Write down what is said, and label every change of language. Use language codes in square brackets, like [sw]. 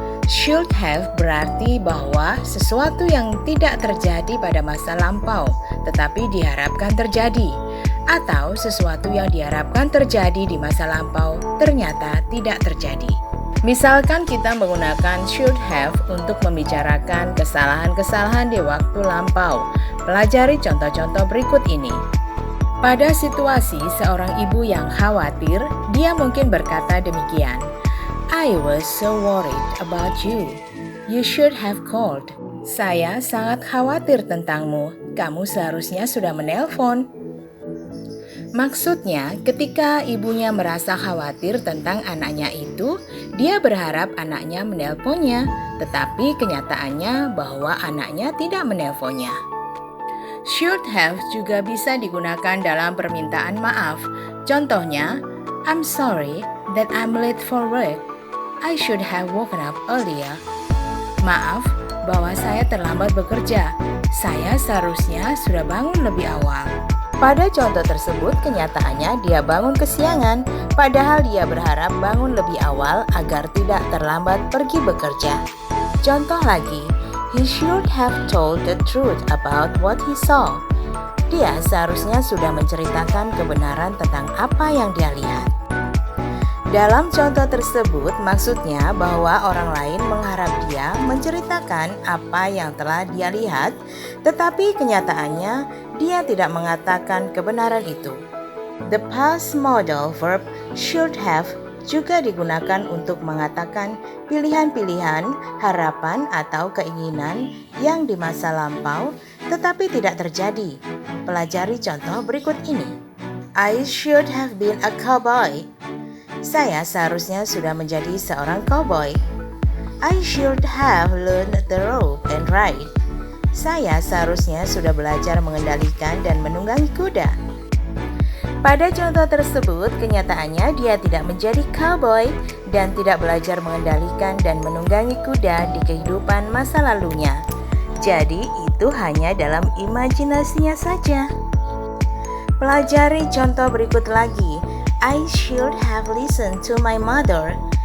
[id] Should have berarti bahwa sesuatu yang tidak terjadi pada masa lampau tetapi diharapkan terjadi, atau sesuatu yang diharapkan terjadi di masa lampau ternyata tidak terjadi. Misalkan kita menggunakan should have untuk membicarakan kesalahan-kesalahan di waktu lampau. Pelajari contoh-contoh berikut ini. Pada situasi seorang ibu yang khawatir, dia mungkin berkata demikian. [en] I was so worried about you. You should have called. [id] Saya sangat khawatir tentangmu. Kamu seharusnya sudah menelpon. Maksudnya, ketika ibunya merasa khawatir tentang anaknya itu, dia berharap anaknya menelponnya, tetapi kenyataannya bahwa anaknya tidak menelponnya. Should have juga bisa digunakan dalam permintaan maaf. [en] Contohnya, I'm sorry that I'm late for work. I should have woken up earlier. [id] Maaf bahwa saya terlambat bekerja. Saya seharusnya sudah bangun lebih awal. Pada contoh tersebut, kenyataannya dia bangun kesiangan, padahal dia berharap bangun lebih awal agar tidak terlambat pergi bekerja. Contoh lagi, [en] he should have told the truth about what he saw. [id] Dia seharusnya sudah menceritakan kebenaran tentang apa yang dia lihat. Dalam contoh tersebut, maksudnya bahwa orang lain mengharap dia menceritakan apa yang telah dia lihat, tetapi kenyataannya dia tidak mengatakan kebenaran itu. [en] The past modal verb should have [id] juga digunakan untuk mengatakan pilihan-pilihan, harapan atau keinginan yang di masa lampau tetapi tidak terjadi. Pelajari contoh berikut ini. [en] I should have been a cowboy. [id] Saya seharusnya sudah menjadi seorang cowboy. [en] I should have learned the rope and ride. [id] Saya seharusnya sudah belajar mengendalikan dan menunggangi kuda. Pada contoh tersebut, kenyataannya dia tidak menjadi cowboy dan tidak belajar mengendalikan dan menunggangi kuda di kehidupan masa lalunya. Jadi, itu hanya dalam imajinasinya saja. Pelajari contoh berikut lagi. [en] I should have listened to my mother.